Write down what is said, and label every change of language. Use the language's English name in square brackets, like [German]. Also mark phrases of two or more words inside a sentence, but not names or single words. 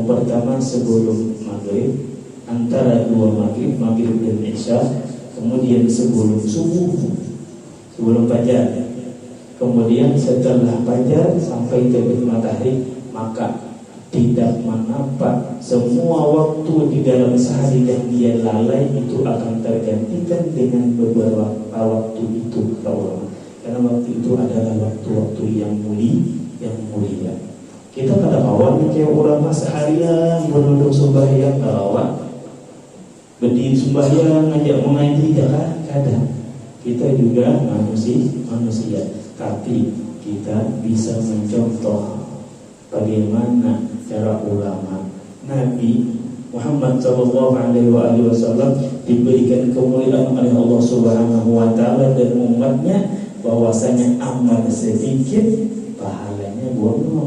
[Indonesian] pertama sebelum maghrib, antara 2 maghrib dan isya, kemudian sebelum subuh, sebelum fajar, kemudian setelah fajar sampai terbit matahari, maka tidak menampak semua waktu di dalam sehari yang dia lalai itu akan tergantikan dengan beberapa waktu itu, kata ulama. Karena waktu itu adalah waktu-waktu yang mulia. [Banjar] Kita kada kawan kayak ulama seharian berduduk sembahyang kawan, berdiri sembahyang ngajak mengaji jangan kadang. [Indonesian] Kita juga manusia, tapi kita bisa mencontoh bagaimana cara ulama. Nabi Muhammad SAW diberikan kemuliaan oleh Allah [Arabic] Subhanahu wa taala [Indonesian] dan umatnya bahwasanya amal sedikit pahalanya bonus.